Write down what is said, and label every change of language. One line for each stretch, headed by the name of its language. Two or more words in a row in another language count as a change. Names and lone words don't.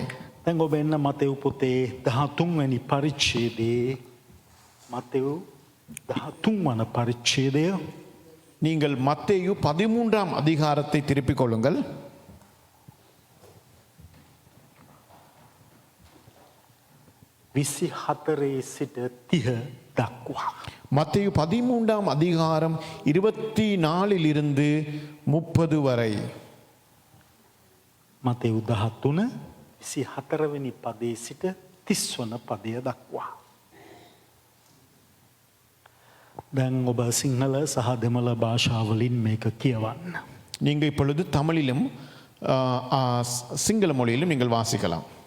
Sinhala: දැන් ඔබ එන්න මතෙව් පොතේ 13 වෙනි පරිච්ඡේදයේ මතෙව් 13 වන පරිච්ඡේදය
Tamil: நீங்கள் மத்தேயு 13ஆம் அதிகாரத்தை திருப்பிக் கொள்ளுங்கள்.
Sinhala: සිට 30 දක්වා.
Tamil: மத்தேயு 13ஆம் அதிகாரம் 24 30 வரை.
Sinhala: මතෙව් 13 24 වෙනි පදයේ සිට 30 වන පදය දක්වා. දැන් ඔබ සිංහල සහ දෙමළ භාෂාවලින් මේක කියවන්න.
Tamil: நீங்கள் இப்பொழுது தமிழிலும் சிங்கள மொழியிலும் நீங்கள் வாசிக்கலாம்.